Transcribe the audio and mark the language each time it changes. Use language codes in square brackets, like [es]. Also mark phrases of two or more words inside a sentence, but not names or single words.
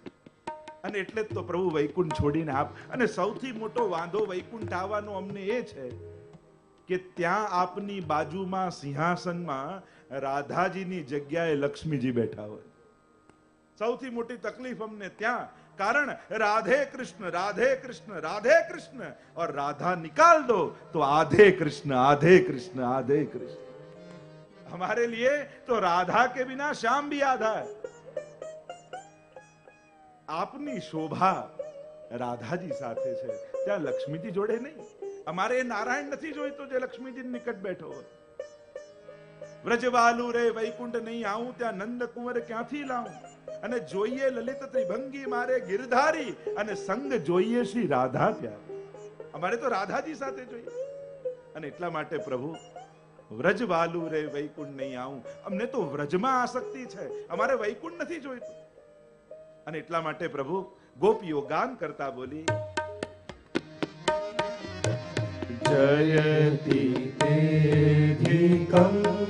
[gu] અને એટલે જ તો પ્રભુ વૈકુંઠ છોડીને આપ. અને સૌથી મોટો વાંધો વૈકુંઠ આવવાનો અમને એ છે કે ત્યાં આપની બાજુમાં સિંહાસનમાં રાધાજીની જગ્યાએ લક્ષ્મીજી બેઠા હોય. સૌથી મોટી તકલીફ અમને ત્યાં. [hi] कारण राधे कृष्ण राधे कृष्ण राधे कृष्ण और राधा निकाल दो तो आधे कृष्ण आधे कृष्ण आधे कृष्ण. हमारे लिए तो राधा के बिना श्याम भी आधा है. [gu] આપની શોભા રાધાજી સાથે છે, ત્યાં લક્ષ્મીજી જોડે નહીં. અમારે નારાયણ નથી જોઈતો જે લક્ષ્મીજી નિકટ બેઠો હોય. વ્રજવાલુ રે વૈકુંઠ નહીં આવું, ત્યાં નંદ કુંવર ક્યાંથી લાવું. અને જોઈએ લલિત ત્રિભંગી મારે ગિરધારી, અને સંગ જોઈએ શ્રી રાધા ત્યાં. અમારે તો રાધાજી સાથે જોઈએ. અને એટલા માટે પ્રભુ વ્રજવાલુ રે વૈકુંઠ નહીં આવું. અમને તો વ્રજમાં આસક્તિ છે, અમારે વૈકુંઠ નથી જોઈતું. અને એટલા માટે પ્રભુ ગોપીઓ ગાન કરતા બોલી, [sa] जयति तेधिकं